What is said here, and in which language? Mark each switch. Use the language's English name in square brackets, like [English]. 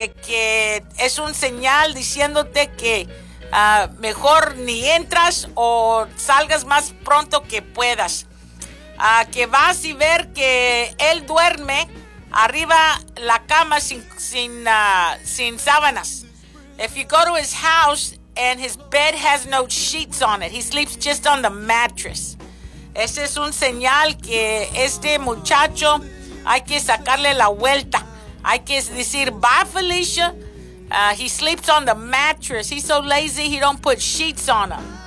[Spanish] es un señal diciéndote que mejor ni entras o salgas más pronto que puedas. Que vas y ver que él duerme arriba la cama sin sábanas. [English] If you go to his house and his bed has no sheets on it, he sleeps just on the mattress. [Spanish] Ese es un señal que este muchacho hay que sacarle la vuelta. Hay que decir, [English] bye Felicia. He sleeps on the mattress. He's so lazy he don't put sheets on him.